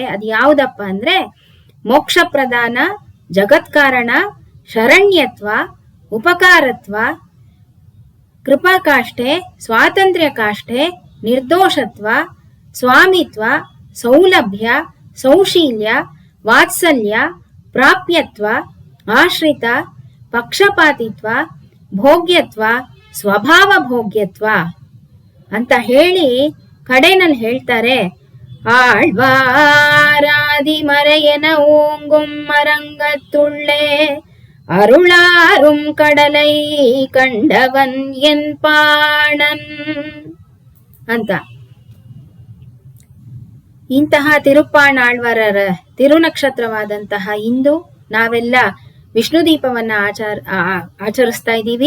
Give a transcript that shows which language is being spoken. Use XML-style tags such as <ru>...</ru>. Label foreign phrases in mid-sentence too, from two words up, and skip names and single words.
<kn>ಅದು ಯಾವುದಪ್ಪ ಅಂದ್ರೆ ಮೋಕ್ಷ ಪ್ರದಾನ, ಜಗತ್ಕಾರಣ, ಶರಣ್ಯತ್ವ, ಉಪಕಾರತ್ವ, ಕೃಪಾಕಾಷ್ಠೆ, ಸ್ವಾತಂತ್ರ್ಯ ಕಾಷ್ಠೆ, ನಿರ್ದೋಷತ್ವ, ಸ್ವಾಮಿತ್ವ, ಸೌಲಭ್ಯ, ಸೌಶೀಲ್ಯ, ವಾತ್ಸಲ್ಯ, ಪ್ರಾಪ್ಯತ್ವ, ಆಶ್ರಿತ, ಪಕ್ಷಪಾತಿತ್ವ, ಭೋಗ್ಯತ್ವ, ಸ್ವಭಾವ ಭೋಗ್ಯತ್ವ ಅಂತ ಹೇಳಿ ಕಡೆನಲ್ಲಿ ಹೇಳ್ತಾರೆ,</kn> <ta>ஆழ்வாராதி மறையன ஓங்கும் மரங்கத்துள்ளே அருளாரும் கடலை கண்டவன் என் பாணன் ಅಂತ.</ta> <kn>ಇಂತಹ ತಿರುಪ್ಪಾಣಾಳ್ವಾರರ ತಿರುನಕ್ಷತ್ರವಾದಂತಹ ಇಂದು ನಾವೆಲ್ಲ ವಿಷ್ಣು ದೀಪವನ್ನ ಆಚರಿಸ್ತಾ ಇದ್ದೀವಿ.</kn>